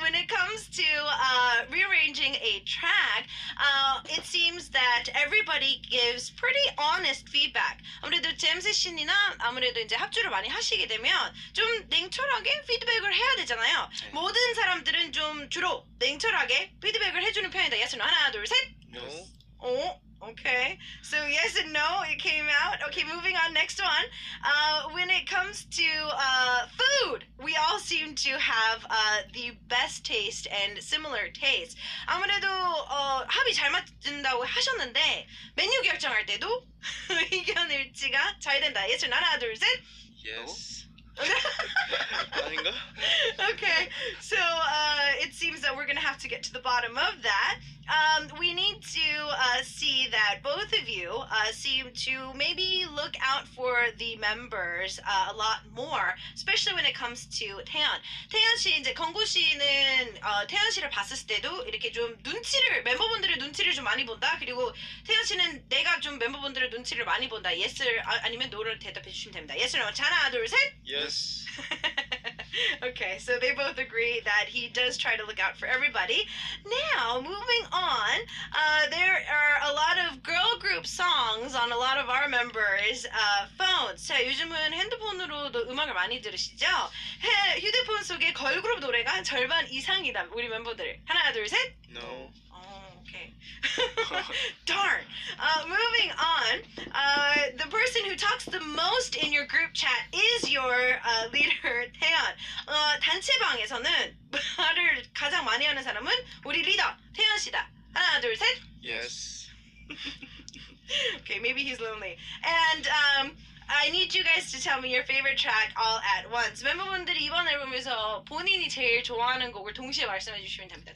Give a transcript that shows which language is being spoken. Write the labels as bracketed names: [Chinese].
[English] When it comes to rearranging a track, it seems that everybody gives pretty honest feedback. [Korean] 아무래도 잼 세션이나 아무래도 이제 합주를 많이 하시게 되면 좀 냉철하게 피드백을 해야 되잖아요. 모든 사람들은 좀 주로 냉철하게 피드백을 해주는 편이다. [English] Yes or no? [Korean] 하나, 둘, 셋. [English] No. Oh, okay. So yes and no, it came out. Okay, moving on. Next one. When it comes to food, we all seem to have the best taste and similar taste. [Korean] 아무래도 합이 잘 맞는다고 하셨는데 메뉴 결정할 때도 의견 일치가 잘 된다. [English] Yes or no? [Korean] 하나, 둘, 셋. [English] Yes. [Korean] 아닌가? [English] Okay, so it seems that we're gonna have to get to the bottom of that. We need to see that both of you seem to maybe look out for the members a lot more, especially when it comes to 태연. [Korean] 태연 씨 이제 건구 씨는 태연 씨를 봤을 때도 이렇게 좀 눈치를 멤버분들의 눈치를 좀 많이 본다. 그리고 태연 씨는 내가 좀 멤버분들의 눈치를 많이 본다. Yes를 아니면 No를 대답해 주시면 됩니다. [English] Yes or no? [Korean] 자, 하나, 둘, 셋. [English] Yes. Okay, so they both agree that he does try to look out for everybody. Now, moving on, there are a lot of girl group songs on a lot of our members' phones. [Korean] 자, 요즘은 핸드폰으로도 음악을 많이 들으시죠? 휴대폰 속에 걸그룹 노래가 한 절반 이상이다, 우리 멤버들. 하나, 둘, 셋. [English] No. Okay. Darn. Moving on, the person who talks the most in your group chat is your leader, 태연. [Korean] 단체방에서는 말을 가장 많이 하는 사람은 우리 리더, 태연 씨다. 하나, 둘, 셋. [English] Yes. Okay, maybe he's lonely. And I need you guys to tell me your favorite track all at once. [Korean] 멤버분들이 이번 앨범에서 본인이 제일 좋아하는 곡을 동시에 말씀해 주시면 됩니다.